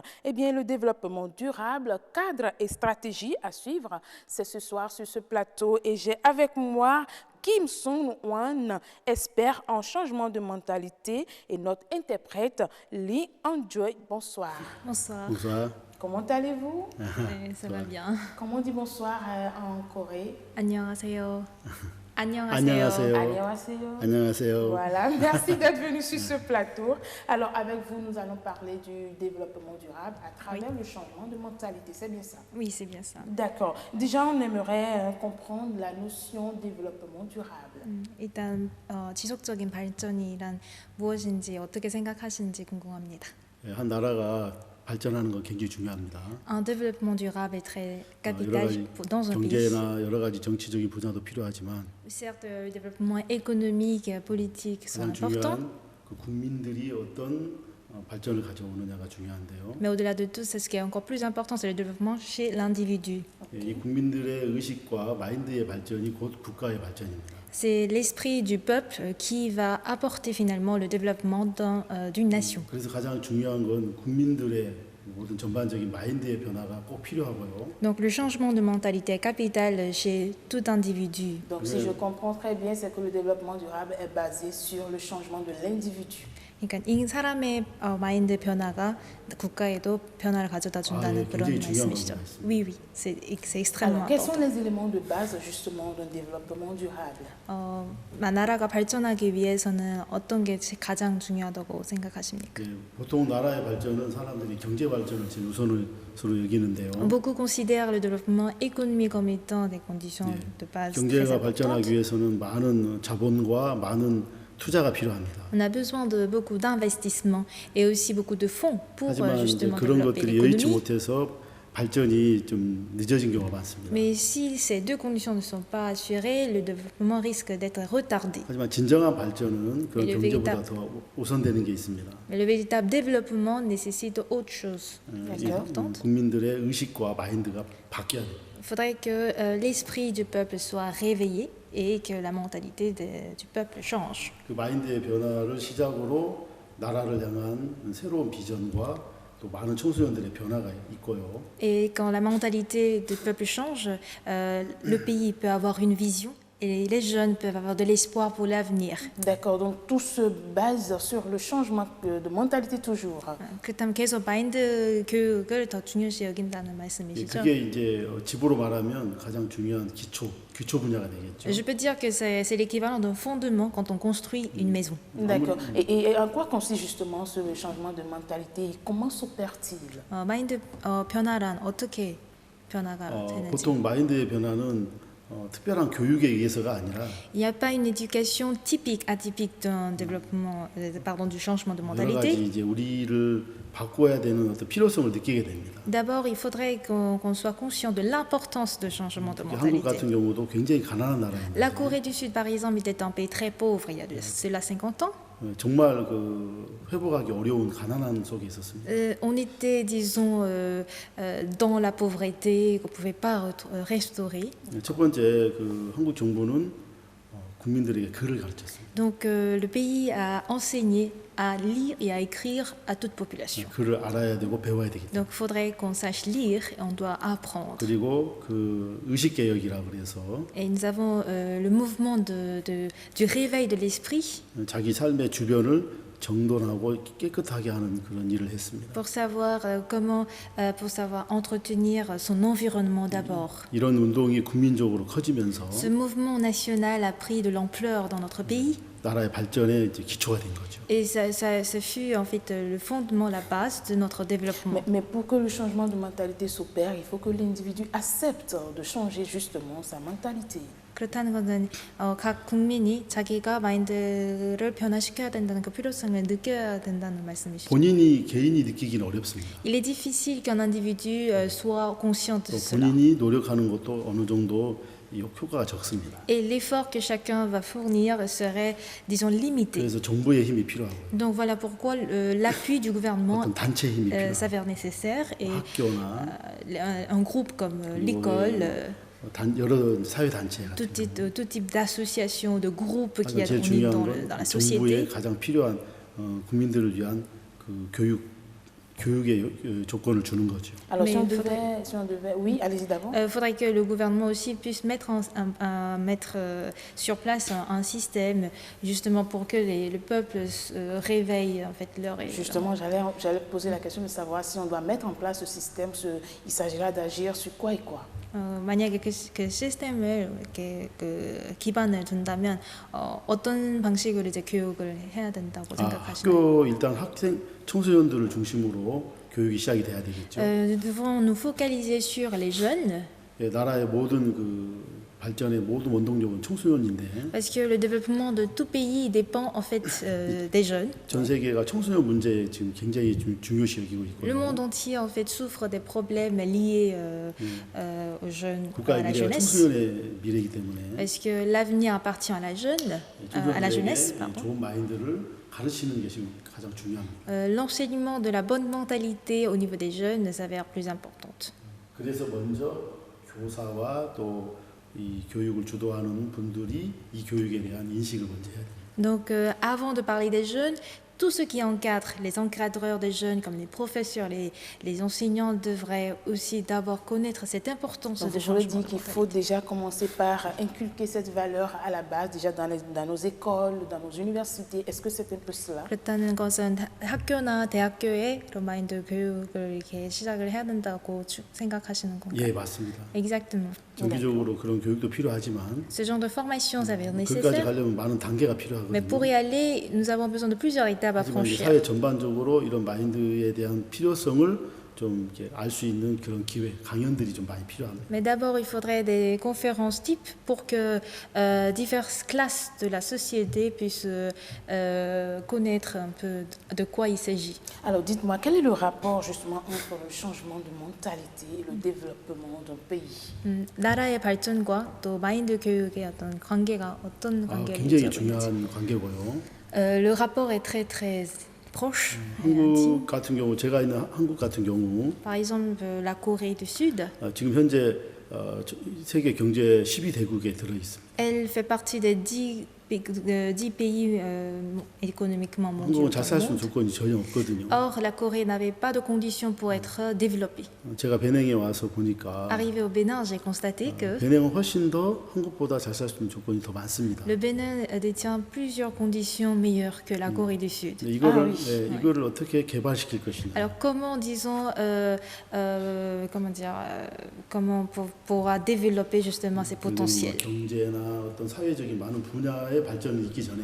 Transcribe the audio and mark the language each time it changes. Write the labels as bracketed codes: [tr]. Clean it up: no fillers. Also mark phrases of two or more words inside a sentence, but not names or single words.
[fr] Eh bien, le développement durable, cadre et stratégie à suivre, c'est ce soir sur ce plateau et j'ai avec moi Kim Sung-Wan, expert en changement de mentalité et notre interprète Lee An-joy. Bonsoir. Bonsoir. Bonsoir. Comment allez-vous? Ça va bien. Comment on dit bonsoir en Corée? [ko] 안녕하세요. 안녕하세요. Annyeonghaseyo. 안녕하세요. [fr] Voilà, merci d'être venu sur ce plateau. Alors, avec vous, nous allons parler du développement durable à travers le changement de mentalité. C'est bien ça? Oui, c'est bien ça. D'accord. Déjà, on aimerait comprendre la notion de développement durable. [ko] 일단 지속적인 발전이란 무엇인지 어떻게 생각하시는지 궁금합니다. 한 나라가 발전하는 거 굉장히 중요합니다. [fr] Un développement durable est très [ko] 여러 [fr] capital [ko] 가지 [fr] dans un pays. [ko] 경제나 여러 가지 정치적인 부자도 필요하지만 [fr] Certes, le développement économique, politique sont [ko] 가장 [fr] importants, [ko] 중요한 그 국민들이 어떤 발전을 가져오느냐가 중요한데요. [fr] mais au-delà de tout, ce qui est encore plus important, c'est le développement chez l'individu. [ko] 이 국민들의 의식과 마인드의 발전이 곧 국가의 발전입니다. [fr] C'est l'esprit du peuple qui va apporter finalement le développement d'une nation. [ko] 그래서 가장 중요한 건 국민들의 모든 전반적인 마인드의 변화가 꼭 필요하고요. [fr] Donc le changement de mentalité est capital chez tout individu. Donc, si je comprends très bien, c'est que le développement durable est basé sur le changement de l'individu. [ko] 그러니까 이 사람의 마인드 변화가 국가에도 변화를 가져다 준다는 예, 그런 굉장히 중요한 말씀이시죠. 겁니다. [fr] Oui, oui, c'est extrêmement Alors, quels sont important. les éléments de base justement d'un développement durable? [ko] 나라가 발전하기 위해서는 어떤 게 가장 중요하다고 생각하십니까? 보통 나라의 발전은 사람들이 경제 발전을 제일 우선으로 여기는데요. [fr] Beaucoup considèrent le développement économique comme étant des conditions de base très [ko] 경제가 [fr] importantes. [ko] 발전하기 위해서는 많은 자본과 많은 투자가 필요합니다. [fr] On a besoin de beaucoup d'investissements et aussi beaucoup de fonds pour [ko] 하지만 이제 [fr] justement [ko] 그런 [fr] développer [ko] 것들이 여의치 [fr] l'économie. [ko] 못해서 발전이 좀 늦어진 경우가 많습니다. [fr] Mais si ces deux conditions ne sont pas assurées, le développement risque d'être retardé. [ko] 하지만 진정한 발전은 그런 이 경제보다 더 우선되는 게 있습니다. [fr] Mais le véritable développement nécessite autre chose. [ko] 국민들의 의식과 마인드가 바뀌어야 돼요. [fr] Il faudrait que l'esprit du peuple soit réveillé et que la mentalité du peuple change. [ko] 그 마인드의 변화를 시작으로 나라를 향한 새로운 비전과 또 많은 청소년들의 변화가 있고요. [fr] Et quand la mentalité du peuple change, le pays peut avoir une vision et les jeunes peuvent avoir de l'espoir pour l'avenir. D'accord, donc tout se base sur le changement de mentalité toujours. [ko] 그렇다면 계속 마인드 교육을 더 중요시 여긴다는 말씀이시죠? 그게 이제 집으로 말하면 가장 중요한 기초 분야가 되겠죠. [fr] Je peux dire que c'est l'équivalent d'un fondement quand on construit une maison. D'accord. Et en quoi consiste justement ce changement de mentalité et comment s'opère-t-il? [ko] 마인드 변화란 어떻게 변화가 되는지. 보통 마인드의 변화는 특별한 교육에 의해서가 아니라 [fr] Il n'y a pas une éducation typique, atypique d'un développement, du changement de [ko] 여러 [fr] mentalité. [ko] 가지 이제 우리를 바꿔야 되는 어떤 필요성을 느끼게 됩니다. [fr] D'abord, il faudrait qu'on soit conscient de l'importance de changement de [ko] 한국 같은 [fr] mentalité. [ko] 경우도 굉장히 가난한 나라입니다. [fr] La Corée du Sud, par exemple, était un pays très pauvre il y a de cela 50 ans. [ko] 정말 그 회복하기 어려운 가난한 속에 있었습니다. [fr] On était, disons, dans la pauvreté, qu'on ne pouvait pas restaurer. [ko] 첫 번째 그 한국 정부는 국민들에게 글을 가르쳤습니다. [fr] Donc, le pays a enseigné à lire et à écrire à toute population. [ko] 글을 알아야 되고 배워야 되기 때문에. [fr] Donc, il faudrait qu'on sache lire et on doit apprendre. [ko] 그리고 그 의식개혁이라고 그래서 [fr] Et nous avons le mouvement du réveil de l'esprit [ko] 자기 삶의 주변을 정돈하고 깨끗하게 하는 그런 일을 했습니다. [fr] pour savoir pour savoir entretenir son environnement d'abord. [ko] 이런 운동이 국민적으로 커지면서 [fr] Ce mouvement national a pris de l'ampleur dans notre pays [ko] 나라의 발전에 이제 기초가 된 거죠. [fr] et ça fut en fait le fondement, la base de notre développement. Mais pour que le changement de mentalité s'opère, il faut que l'individu accepte de changer justement sa mentalité. [ko] 그렇다는 것은 각 국민이 자기가 마인드를 변화시켜야 된다는 그 필요성을 느껴야 된다는 말씀이시죠. 개인이 느끼기는 어렵습니다. [fr] Il est difficile qu'un individu soit conscient de [ko] 또 [fr] cela. [ko] 본인이 노력하는 것도 어느 정도 효과가 적습니다. [fr] Et l'effort que chacun va fournir serait, disons, limité. [ko] 그래서 정부의 힘이 필요하고 [fr] Donc voilà pourquoi l'appui du gouvernement [ko] 어떤 단체 힘이 필요하고 [fr] s'avère nécessaire et [ko] 학교나 [fr] un groupe comme l'école, [ko] 여러 사회 단체 같은 [fr] tout type d'associations, de groupes qui [ko] 제일 [fr] ont [ko] 중요한 [fr] dans, [ko] 건 [fr] dans la [ko] 정부에 [fr] société. [ko] 가장 필요한 국민들을 위한 그 교육의 조건을 주는 거죠. [fr] Alors, Mais si on devait, oui, allez-y d'abord. Il faudrait que le gouvernement aussi puisse mettre, sur place un système justement pour que le peuple réveille en fait leur. Justement, j'allais poser la question de savoir si on doit mettre en place ce système, il s'agira d'agir sur quoi et quoi. [ko] 만약에 그 시스템을 이렇게 기반을 둔다면 어떤 방식으로 이제 교육을 해야 된다고 생각하시나요? 학교 일단 청소년들을 중심으로 교육이 시작이 돼야 되겠죠. [fr] Nous devons nous focaliser sur les jeunes. [ko] 예, 나라의 모든 그 발전의 모든 원동력은 청소년인데. [fr] Parce que le développement de tout pays dépend en fait des jeunes. [ko] 전 세계가 청소년 문제에 지금 굉장히 중요시 여기고 있고요. [fr] Le monde entier en fait souffre des problèmes liés aux jeunes, à [ko] 국가의 [fr] la [ko] 미래가 [fr] jeunesse. [ko] 청소년의 미래이기 때문에. [fr] Parce que l'avenir appartient à la à la jeunesse. [ko] 청소년들에게 좋은 마인드를 가르치는 게 지금 가장 중요합니다. [fr] L'enseignement de la bonne mentalité au niveau des jeunes s'avère plus importante. [ko] 그래서 먼저 교사와 또 이 교육을 주도하는 분들이 이 교육에 대한 인식을 먼저 해야 됩니다. [fr] Donc, avant de parler des jeunes, tous ceux qui encadrent, les encadreurs des jeunes, comme les professeurs, les enseignants, devraient aussi d'abord connaître cette importance Donc, de vous voulez changement. dire qu'il faut déjà commencer par inculquer cette valeur à la base, déjà dans nos écoles, dans nos universités. Est-ce que c'est un peu cela? [ko] 그렇다는 것은 학교나 대학교에 그런 마인드 교육을 이렇게 시작을 해야 된다고 생각하시는 건가요? 예, 맞습니다. [fr] Exactement. [ko] 정기적으로 그런 교육도 필요하지만 [fr] Ce genre de formation s'avère [ko] 거기까지 [fr] nécessaire, [ko] 가려면 많은 단계가 [fr] mais pour y [ko] 필요하거든요. [fr] aller, nous avons besoin de plusieurs étapes à [ko] 하지만 이 [fr] franchir. [ko] 사회 전반적으로 이런 마인드에 대한 필요성을 좀 알 수 있는 그런 기회, 강연들이 좀 많이 필요합니다. [fr] Mais d'abord, il faudrait des conférences types pour que diverses classes de la société puissent connaître un peu de quoi il s'agit. Alors, dites-moi, quel est le rapport justement entre le changement de mentalité et le développement d'un pays? [ko] 나라의 발전과 또 마인드 교육의 어떤 관계가 어떤 관계를 굉장히 유지하고 있는지. 중요한 관계고요. [fr] Le rapport est très très proche et [ko] 한국 [fr] intime. [ko] 같은 경우, 제가 있는 한국 같은 경우 [fr] Par exemple, la Corée du Sud, [ko] 지금 현재 세계 경제 12대국에 들어 있습니다. [fr] elle fait partie des 10 pays économiquement mondiaux. [ko] 한국은 잘 살 수 있는 조건이 전혀 없거든요. [fr] Or, la Corée n'avait pas de conditions pour être développée. [ko] 제가 베냉에 와서 보니까 [fr] Arrivé au Bénin, j'ai constaté que [ko] 베냉은 훨씬 더 한국보다 잘 살 수 있는 조건이 더 많습니다. [fr] le Bénin détient plusieurs conditions meilleures que la Corée du Sud. [ko] 이거를, [fr] oui. [ko] 이거를 어떻게 개발시킬 것인가. [fr] Alors comment, disons, comment on pourra développer justement ces potentiels? [ko] 경제나 어떤 사회적인 많은 분야의 발전을 있기 전에